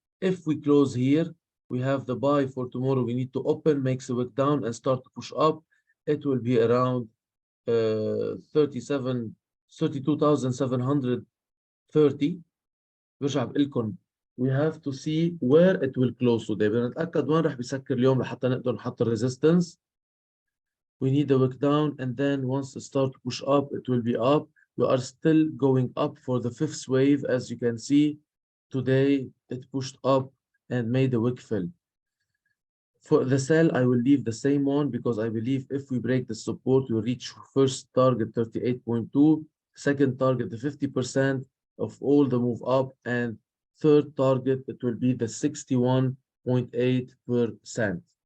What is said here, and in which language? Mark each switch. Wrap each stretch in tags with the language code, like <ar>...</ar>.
<en>If we close here, we have the buy for tomorrow. We need to open, makes a wick down, and start to push up. It will be around 32,730.</en> <ar>برجع بقول لكم</ar> <en>we have to see where it will close today.</en> <ar>بدنا نتأكد وين رح بيسكر اليوم لحتى نقدر نحط الريزيستنس.</ar> <en>We need a wick down, and then once it start to push up, it will be up. We are still going up for the 5th wave. As you can see, today it pushed up and made a wick fill. For the sell, I will leave the same one because I believe if we break the support, we'll reach first target 38.2, second target the 50% of all the move up, and third target, it will be the 61.8%.</en>